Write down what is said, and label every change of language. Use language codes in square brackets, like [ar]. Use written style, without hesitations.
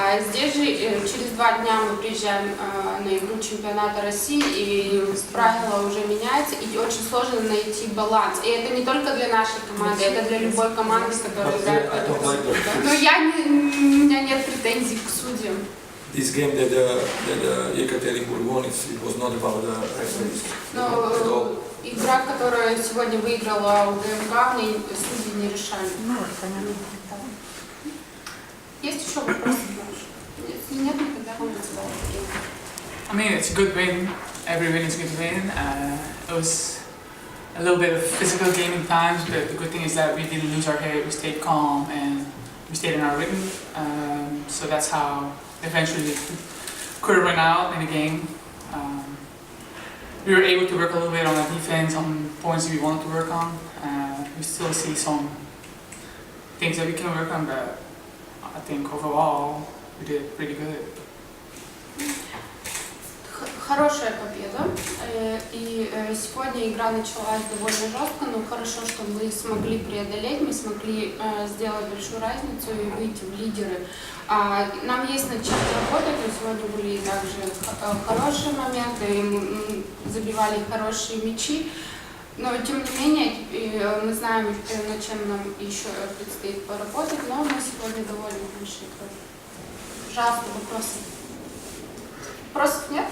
[ru] Здесь же через 2 дня мы приезжаем на игру чемпионата России, и правила уже меняются, и очень сложно найти баланс. И это не только для нашей команды, это для любой команды, которая играет в этом. Но у меня нет претензий к судьям. [en] This game that Екатеринбурg won, it was not about the referees. [ru] игра, которая сегодня выиграла УГМК, мне судьи не решали. Ну, понятно. Есть еще вопросы? Если нет, тогда мы задаваем. [en] I mean, it's a good win. Every win is a good win. It was a little bit of physical game in times, but the good thing is that we didn't lose our head. We stayed calm and we stayed in our rhythm. So that's how eventually the curve went out in the game. We were able to work a little bit on our defense, on points we wanted to work on. We still see some things that we can work on, but I think overall we did pretty good. [ru] Хорошая победа, и сегодня игра началась довольно жестко, но хорошо, что мы смогли преодолеть, мы смогли сделать большую разницу и выйти в лидеры. Нам есть над чем работать, но сегодня были также хорошие моменты, и мы забивали хорошие мячи, но тем не менее мы знаем, над чем нам еще предстоит поработать, но мы сегодня довольно хорошие. Пожалуйста, вопросы. Вопросов нет?